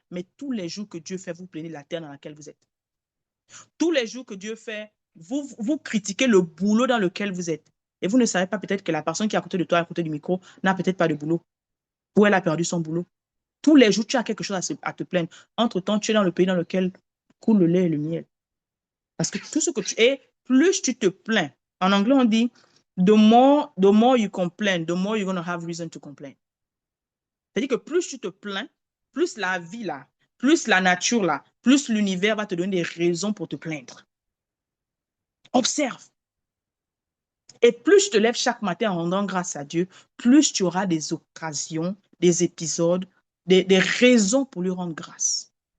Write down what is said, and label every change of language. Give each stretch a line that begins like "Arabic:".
French: Mais tous les jours que Dieu fait, vous plaignez la terre dans laquelle vous êtes. Tous les jours que Dieu fait, vous critiquez le boulot dans lequel vous êtes. Et vous ne savez pas peut-être que la personne qui est à côté de toi, à côté du micro, n'a peut-être pas de boulot. Ou elle a perdu son boulot. Tous les jours, tu as quelque chose à te plaindre. Entre-temps, tu es dans le pays dans lequel coule le lait et le miel. Parce que tout ce que tu es, plus tu te plains. En anglais, on dit,
English: the more you complain, the more you're going to have reason to complain.
French: C'est-à-dire que plus tu te plains, plus la vie là, plus la nature là, plus l'univers va te donner des raisons pour te plaindre. Observe. Et plus tu te lèves chaque matin en rendant grâce à Dieu, plus tu auras des occasions, des épisodes, des raisons pour lui rendre grâce.